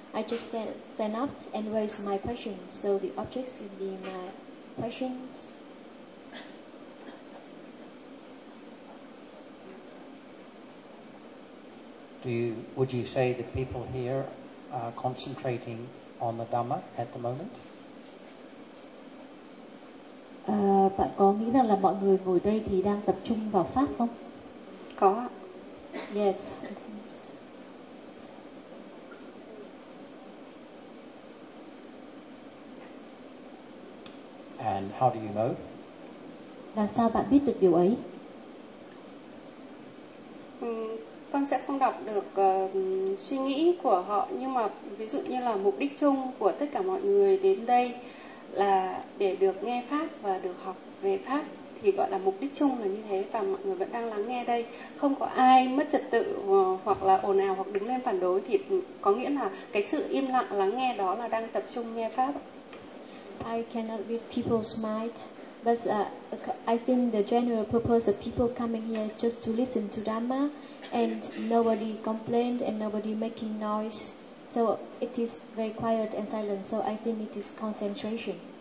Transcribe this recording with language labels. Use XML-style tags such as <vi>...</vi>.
<en>I just stand up and raise my questions. So the objects will be my questions. Would you say that people here are concentrating on the Dhamma at the moment?</en> <vi>Bạn có nghĩ rằng là mọi người ngồi đây thì đang tập trung vào pháp không? Có.</vi> <en>Yes. And how do you know?</en> <vi>Là sao bạn biết được điều ấy? Con sẽ không đọc được suy nghĩ của họ, nhưng mà ví dụ như là mục đích chung của tất cả mọi người đến đây là để được nghe pháp và được học về pháp, thì gọi là mục đích chung là như thế, và mọi người vẫn đang lắng nghe đây, không có ai mất trật tự hoặc là ồn ào hoặc đứng lên phản đối, thì có nghĩa là cái sự im lặng lắng nghe đó là đang tập trung nghe pháp.</vi> <en>I cannot read people's minds, but I think the general purpose of people coming here is just to listen to Dhamma, and nobody complained and nobody making noise, so it is very quiet and silent, so I think it is concentration.</en>